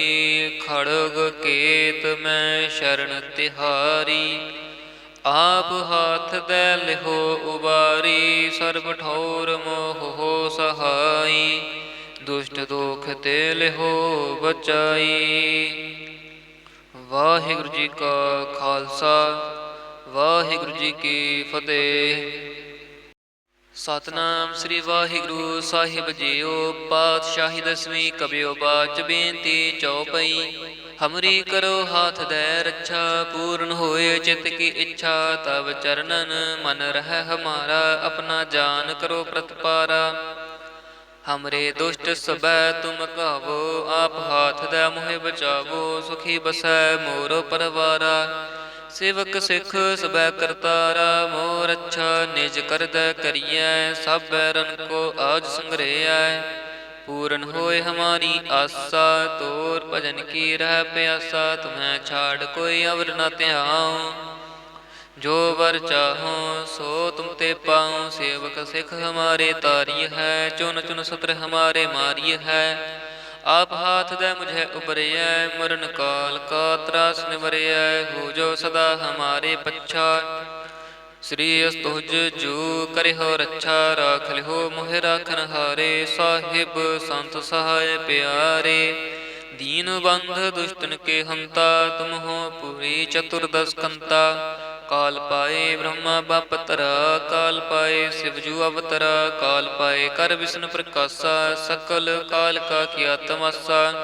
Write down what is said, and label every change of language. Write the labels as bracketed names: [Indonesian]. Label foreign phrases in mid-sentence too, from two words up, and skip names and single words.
[Hindi] खड़ग केत मैं शरण तिहारी, आप हाथ दै लिहो उबारी। सर्ब ठौर मोह हो सहाई, दुष्ट दोख ते लिहो बचाई। [Punjabi] ਵਾਹਿਗੁਰੂ ਜੀ ਕਾ ਖਾਲਸਾ ਵਾਹਿਗੁਰੂ ਜੀ ਕੀ ਫਤਿਹ। ਸਤਨਾਮ ਸ੍ਰੀ ਵਾਹਿਗੁਰੂ ਸਾਹਿਬ ਜੀਓ। ਪਾਤਸ਼ਾਹੀ ਦਸਵੀਂ ਕਬਿਓ ਬਾਚ ਬੇਨਤੀ ਚਉਪਈ। [Hindi] हमरी करो हाथ दै रच्छा, पूरन होए चित की इच्छा। तब चरनन मन रहि हमारा, आपणा जान करो प्रतपारा। हमरे दुष्ट सबै तुम कावो, आप हाथ दे मोहि बचावो। सुखी बसै मोर परवारा, सेवक सिख सबै करतारा। मोर अच्छा निज कर दै करियै, सब बैरन को आज संग्रहै। पूरन होए हमारी आसा, तोर भजन की रह प्यासा। तुम्हें छाड़ कोई अवर न त्याऊँ, जो वर चाहो सो तुम ते पाऊँ। सेवक सिख हमारे तारिय है, चुन चुन सत्र हमारे मारिय है। आप हाथ दे मुझे उबरिय, मरण काल का त्रास निवरिय। हो जो सदा हमारे पच्छा, श्री अस्तुज जू करिहो रक्षा। राख लिहो मोहि राखन हारे, साहिब संत सहाय प्यारे। दीन बंध दुष्टन के हंता, तुम हो पूरी चतुर्दश कंता। काल पाए ब्रह्मा बापतरा, काल पाए शिवजू अवतरा। काल पाए कर विष्णु प्रकाशा, सकल काल का किया तमाशा।